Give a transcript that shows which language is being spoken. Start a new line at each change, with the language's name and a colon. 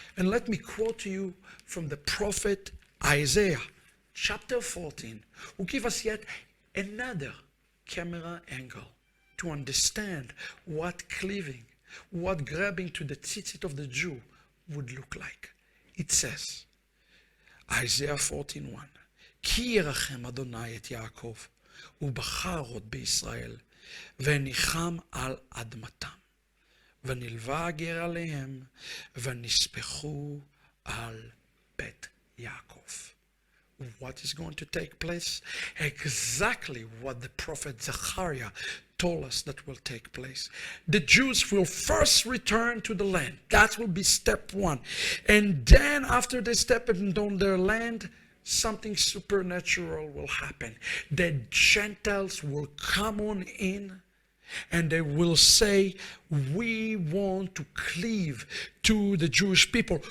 English: And let me quote to you from the prophet Isaiah, chapter 14, who give us yet another camera angle to understand what cleaving, what grabbing to the tzizit of the Jew would look like.
Hebrew: It says, Isaiah 14:1, כי ירחם אדוני את יעקב, ובחר עוד בישראל, וניחם על אדמתם, ונלווה הגר עליהם, ונספחו על בית יעקב.
English: What is going to take place? Exactly what the prophet Zacarías told us that will take place. The Jews will first return to the land. That will be step one. And then after they step on their land, something supernatural will happen. The Gentiles will come on in and they will say, we want to cleave to the Jewish people.